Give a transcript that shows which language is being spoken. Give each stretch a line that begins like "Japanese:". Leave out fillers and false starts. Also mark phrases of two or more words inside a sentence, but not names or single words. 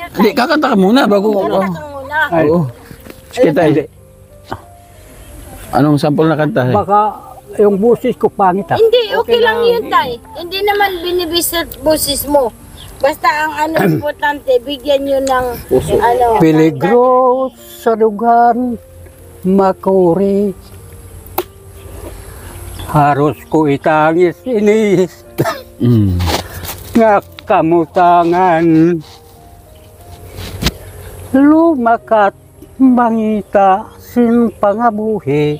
Filipino: Hindi, kakanta ka muna bago. Kanta ka muna. Oo. Sige tayo. Anong sample na kanta? Baka yung busis ko pangit ha. Hindi, okay lang yun, tay. Hindi naman binibisit boses mo. Basta ang ano importante, bigyan nyo ng ano.
Waray: Peligro sa lugar makuri. Haros ko itangis inis nga kamutangan. Lumakat mangita sin pangabuhi.